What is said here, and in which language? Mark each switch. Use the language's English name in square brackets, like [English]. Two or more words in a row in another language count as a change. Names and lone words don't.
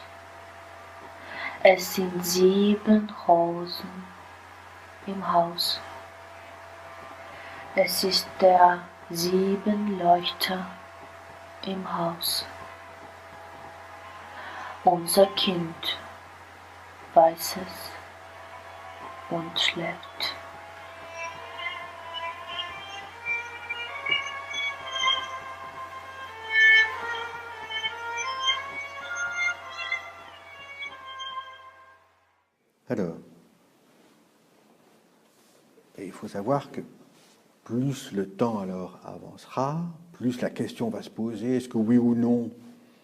[German] Es sind 7 Rosen im Haus. Es ist der 7-Leuchter im Haus. Unser Kind weiß es und schläft. [French] Alors, il faut savoir que plus le temps alors avancera, plus la question va se poser, est-ce que oui ou non